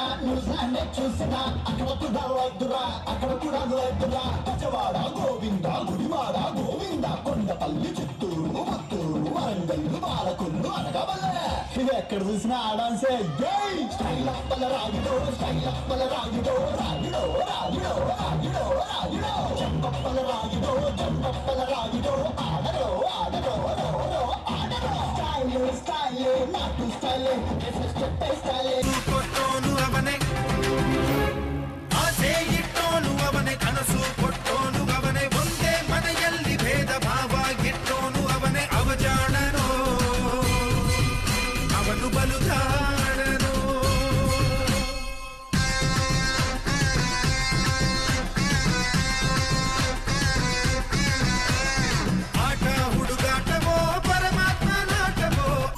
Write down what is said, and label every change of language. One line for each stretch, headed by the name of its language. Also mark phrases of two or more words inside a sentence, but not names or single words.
Telugu: న్యూజిలాండ్ చూసినా అక్కడ కూడా లేదురా పచ్చవాడ గోవింద గుడివాడ గోవింద కొండపల్లి చిత్తూరు ముత్తూరు వరంగల్లు పాలకొల్లు అనగవల్లే ఇవి ఎక్కడ చూసినా ఆ డాన్సే జై స్టైల్ అప్పల రాగిడో చెంపప్పల రాగిడో ఆడరో స్టైల్ నాటు స్టైల్
Kannada: ಕೊಟ್ಟೋನು ಅವನೇ ಆಸೆ ಇಟ್ಟೋನು ಅವನೇ ಕನಸು ಕೊಟ್ಟೋನು ಅವನೇ ಒಂದೇ ಮನೆಯಲ್ಲಿ ಭೇದ ಭಾವ ಇಟ್ಟೋನು ಅವನೇ ಅವಜಾಣನೋ ಅವನು ಬಲುದಾಣನೋ ಆಟ ಹುಡುಗಾಟವೋ ಪರಮಾತ್ಮ ನಾಟವೋ